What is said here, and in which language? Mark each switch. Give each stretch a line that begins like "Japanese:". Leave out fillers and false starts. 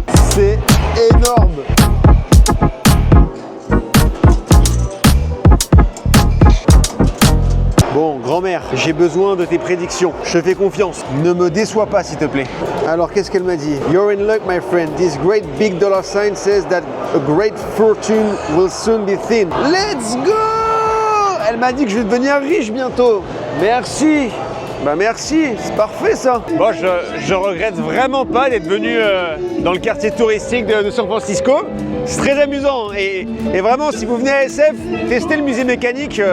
French: C'est énorme. Bon, grand-mère, j'ai besoin de tes prédictions. Je te fais confiance. Ne me déçois pas, s'il te plaît. Alors, qu'est-ce qu'elle m'a dit?
English: You're in luck, my friend. This great big dollar sign says that a great fortune will soon be thin. Let's go!
French: Elle m'a dit que je vais devenir riche bientôt. Merci. Bah merci, c'est parfait ça. Bon, je regrette vraiment pas d'être venu dans le quartier touristique de San Francisco. C'est très amusant et vraiment si vous venez à SF, testez le musée mécanique.